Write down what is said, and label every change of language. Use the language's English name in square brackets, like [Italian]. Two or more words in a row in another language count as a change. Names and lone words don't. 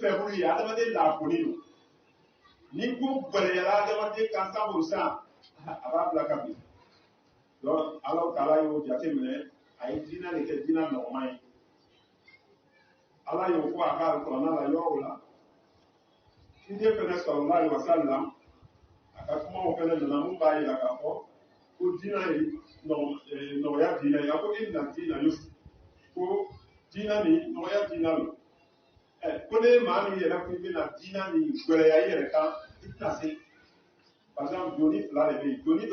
[Bambara] faible ye adamaden laafoni don ni ko gɛlɛyara adamaden kan sabu san a b'a bila ka bin donc Alahu taala y'o jateminɛ a ye diinɛ de kɛ diinɛ nɔgɔma ye Ala y'o fɔ a ka alikuranɛ la yɔrɔw la ciden fɛnɛ sallallahu [Arabic] عليه وسلم [Bambara] a ka kumaw fɛnɛ nana mun b'a yira k'a fɔ ko diinɛ ye nɔgɔya diinɛ ye a ko [Arabic] إن الدين يسر [Bambara] ko diinɛ nin nɔgɔya diinɛ lo ko ne maa min yɛrɛ ko i bɛna diinɛ nin gɛlɛya i yɛrɛ kan i tɛna se [French] par exemple [Bambara] doni fila de bɛ yen doni